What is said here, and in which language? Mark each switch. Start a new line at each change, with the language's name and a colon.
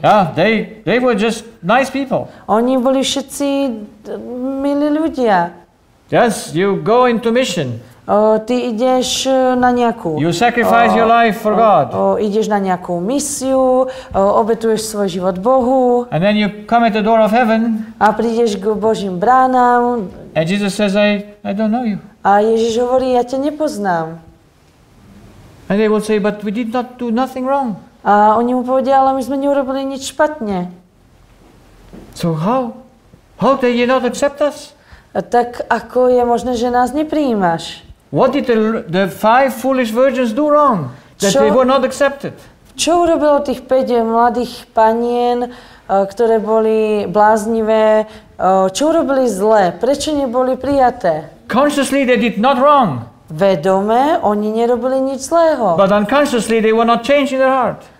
English: Yeah, they were just nice people.
Slovak: Oni boli všetci milí ľudia.
English: Yes, you go into mission.
Slovak: Ty ideš na nejakú...
English: You sacrifice your life for God.
Slovak: Ideš na nejakú misiu, obetuješ svoj život Bohu.
English: And then you come at the door of heaven.
Slovak: A prídeš k Božím bránam.
English: And Jesus says, I don't know you.
Slovak: A Ježiš hovorí, ja ťa nepoznám.
English: And they will say, but we did not do nothing wrong.
Slovak: A oni mu povedia, ale my sme neurobili nič špatne.
English: So how did you not accept us?
Slovak: Tak ako je možné, že nás neprijímaš?
English: What did the 5 foolish virgins do wrong that they were not accepted?
Slovak: Čo urobilo tých 5 mladých panien, ktoré boli bláznivé? Čo urobili zle? Prečo neboli prijaté?
English: Consciously they did not wrong.
Slovak: Vedome, oni nerobili nič zlého.
English: But unconsciously they were not changing their heart.